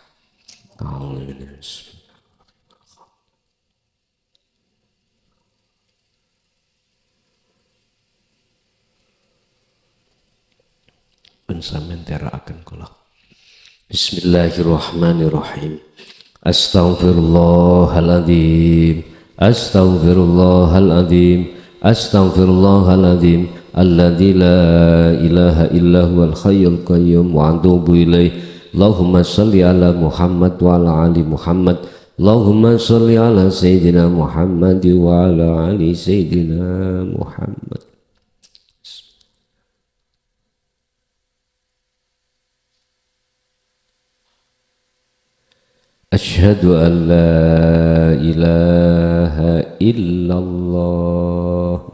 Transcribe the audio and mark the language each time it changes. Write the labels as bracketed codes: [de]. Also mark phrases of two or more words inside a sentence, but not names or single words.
[jv] Sampeyan teraaken kula. [ar] بسم الله الرحمن الرحيم. أستغفر الله العظيم، أستغفر الله العظيم، أستغفر الله العظيم، الذي لا إله إلا هو الحي القيوم وأتوب إليه. اللهم صل على محمد وعلى آل محمد. اللهم صل على سيدنا محمد وعلى آل سيدنا محمد. أشهد أن لا إله إلا الله.